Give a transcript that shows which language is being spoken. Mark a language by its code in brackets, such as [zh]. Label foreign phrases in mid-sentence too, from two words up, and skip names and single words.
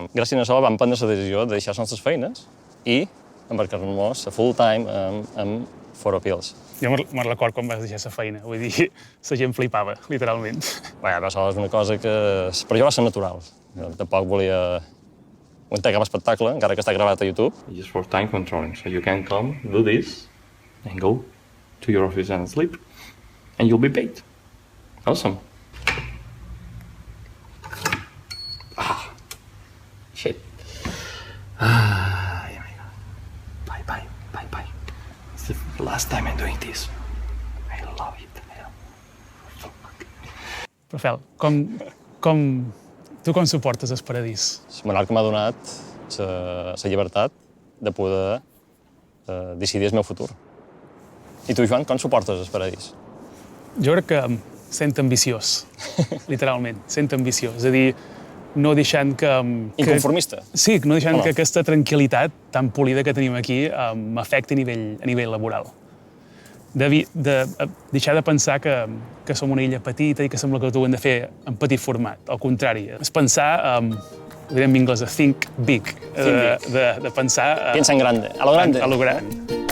[ca] Gràcies a això vam prendre la decisió de deixar les nostres feines i embarcar-nos a [en] full time [ca] amb Foro Pills. Jo me'n record quan vas deixar la feina, vull dir, la gent flipava, literalment. Bé, això és una cosa que per jo va ser natural. Jo tampoc volia muntar cap espectacle, encara que està gravat a YouTube. [en] Just for time controlling, so you can come, do this, and go to your office and sleep, and you'll be paid. Awesome. Shit. Oh my God. Bye. It's the last time I'm doing this. I love it. [ca] Però, Fel, tu com suportes el paradís? Menorca m'ha donat la llibertat de poder decidir el meu futur. I tu, Joan, com suportes el paradís? Jo crec que sent ambiciós, literalment, sent ambiciós. És a dir, no deixant que... Inconformista? Sí, no deixant que aquesta tranquil·litat tan polida que tenim aquí m'afecti a nivell laboral. De deixar de pensar que som una illa petita i que sembla que ho hem de fer en petit format. Al contrari, és pensar, ho direm en anglès, [en] think big, [ca] de pensar... [es] Piensa en grande, a lo grande. [ca] A lo gran.